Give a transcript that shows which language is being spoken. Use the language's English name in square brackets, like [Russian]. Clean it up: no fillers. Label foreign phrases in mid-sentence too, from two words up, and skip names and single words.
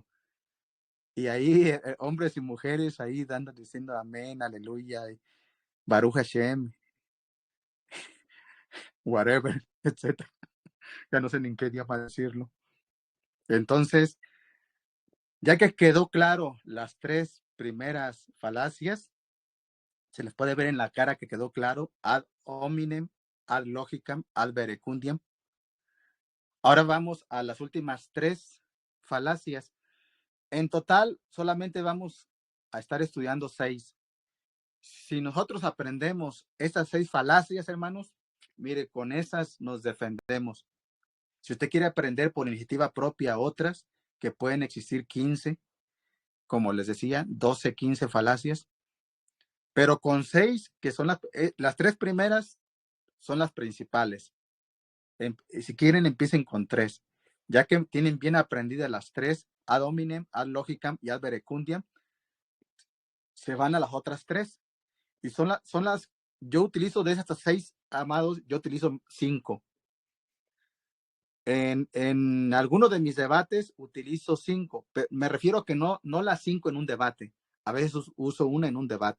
[Spanish] Y ahí, hombres y mujeres ahí diciendo amén, aleluya, y [Hebrew] Baruch Hashem, [Spanish] whatever, etcétera. Ya no sé ni en qué idioma decirlo. Entonces, ya que quedó claro las tres primeras falacias, se les puede ver en la cara que quedó claro: [Latin] ad hominem, ad logicam, ad verecundiam. [Spanish] Ahora vamos a las últimas tres falacias. En total, solamente vamos a estar estudiando 6. Si nosotros aprendemos estas 6 falacias, hermanos, mire, con esas nos defendemos. Si usted quiere aprender por iniciativa propia otras, que pueden existir 15, como les decía, 12, 15 falacias, pero con 6, que son las 3 primeras, son las principales. Si quieren, empiecen con 3. Ya que tienen bien aprendidas las 3, [Latin] ad hominem, ad logicam y ad verecundiam, [Spanish] se van a las otras 3. Y son las, yo utilizo de esas 6, amados, yo utilizo 5. En algunos de mis debates utilizo 5. Me refiero a que no las 5 en un debate. A veces uso una en un debate.